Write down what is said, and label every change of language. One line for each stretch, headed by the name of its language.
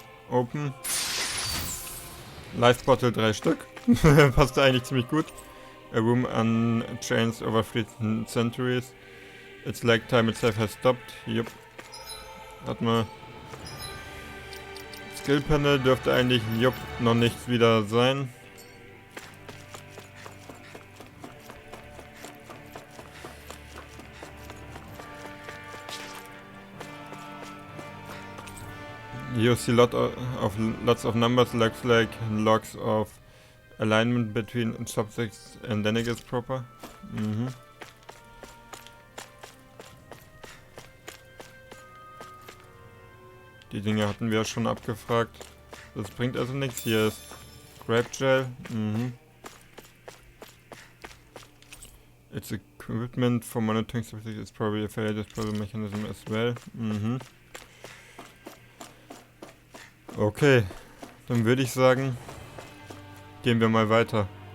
German: Open. Life Bottle 3 Stück. Passt eigentlich ziemlich gut.
English: A room unchanged over 3 centuries. Its lag time itself has stopped.
German: Yup. Warte mal. Skill Panel dürfte eigentlich noch nichts wieder sein.
English: You see lots of numbers, looks like logs of alignment between subjects and lineages proper.
German: Die Dinge hatten wir schon abgefragt. Das bringt also nichts. Hier ist Grape Gel.
English: Its equipment for monitoring subjects is probably a failure disposal mechanism as well.
German: Okay, dann würde ich sagen, gehen wir mal weiter.